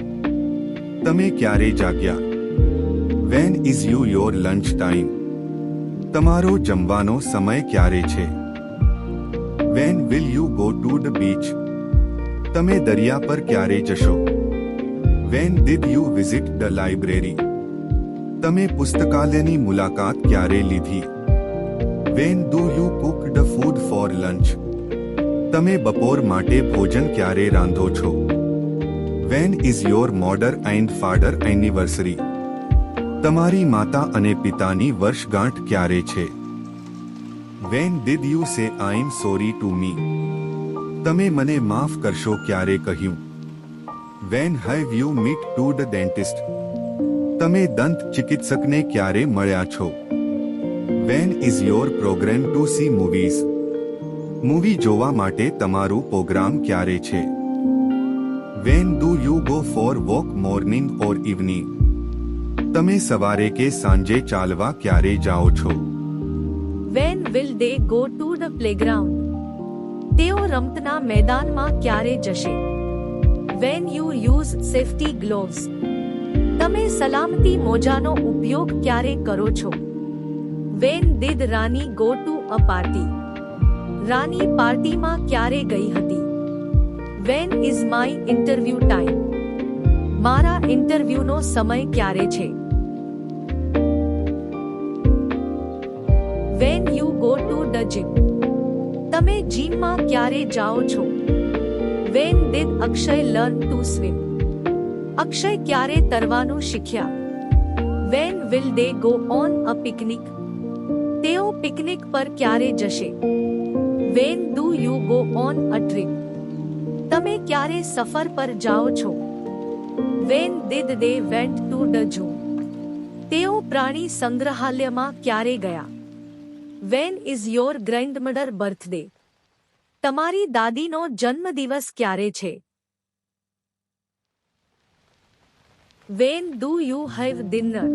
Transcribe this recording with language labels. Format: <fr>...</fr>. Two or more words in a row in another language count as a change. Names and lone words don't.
<gu>તમે ક્યારે જાગ્યા?</gu> <en>When is your lunch time?</en> <gu>તમારો જમવાનો સમય ક્યારે છે?</gu> <en>When will you go to the beach?</en> <gu>તમે દરિયા પર ક્યારે જશો?</gu> <en>When did you visit the library?</en> <gu>તમે પુસ્તકાલયની મુલાકાત ક્યારે લીધી?</gu> <en>When do you cook the food for lunch?</en> <gu>તમે બપોર માટે ભોજન ક્યારે રાંધો છો?</gu> <en>When is your mother and father anniversary?</en> <gu>તમારી માતા અને પિતાની વર્ષગાંઠ ક્યારે છે?</gu> <en>When did you say I'm sorry to me?</en> <gu>તમે મને માફ કરશો ક્યારે કહ્યું?</gu> <en>When have you met to the dentist?</en> <gu>તમે દંત ચિકિત્સકને ક્યારે મળ્યા છો?</gu> <en>When is your program to see movies?</en> <gu>મૂવી જોવા માટે તમારું પ્રોગ્રામ ક્યારે છે?</gu> <en>When do you go for walk morning or evening?</en> <gu>તમે સવારે કે સાંજે ચાલવા ક્યારે જાઓ છો?</gu> <en>When will they go to the playground?</en> <gu>તેઓ રમતના મેદાનમાં ક્યારે જશે?</gu> <en>When you use safety gloves?</en> <gu>તમે સલામતી મોજાનો ઉપયોગ ક્યારે કરો છો?</gu> <en>When did Rani go to a party?</en> <gu>રાની પાર્ટીમાં ક્યારે ગઈ હતી?</gu> <en>When is my interview time?</en> <gu>મારા ઇન્ટરવ્યુનો સમય ક્યારે છે?</gu> <en>When you go to the gym?</en> <gu>તમે જીમમાં ક્યારે જાઓ છો?</gu> <en>When did Akshay learn to swim?</en> <gu>અક્ષય ક્યારે તરવાનું શીખ્યા?</gu> <en>When will they go on a picnic?</en> <gu>તેઓ પિકનિક પર ક્યારે જશે?</gu> <en>When do you go on a trip?</en> <gu>તમે ક્યારે સફર પર જાઓ છો?</gu> <en>When did they went to the zoo?</en> <gu>તેઓ પ્રાણી સંગ્રહાલયમાં ક્યારે ગયા?</gu> <en>When is your grandmother birthday?</en> <gu>તમારી દાદીનો જન્મદિવસ ક્યારે છે?</gu> <en>When do you have dinner?</en>